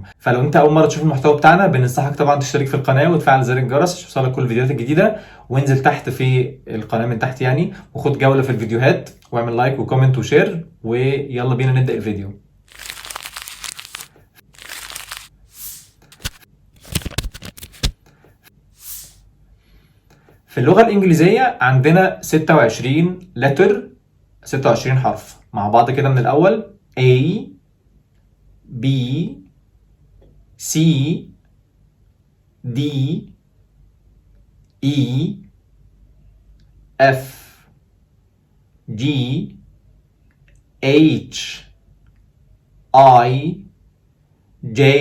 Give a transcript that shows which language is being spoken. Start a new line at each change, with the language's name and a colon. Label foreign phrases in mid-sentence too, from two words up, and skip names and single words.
Arabic: فلو أنت أول مرة تشوف المحتوى بتاعنا بننصحك طبعا تشترك في القناة وتفعل زر الجرس عشان يوصلك كل الفيديوهات الجديدة، وانزل تحت في القناة من تحت يعني وخد جولة في الفيديوهات واعمل لايك وكومنت وشير، ويلا بينا نبدأ الفيديو. في اللغة الإنجليزية عندنا 26 letter، 26 حرف مع بعض كده من الأول:
English: A B C D E F G H I J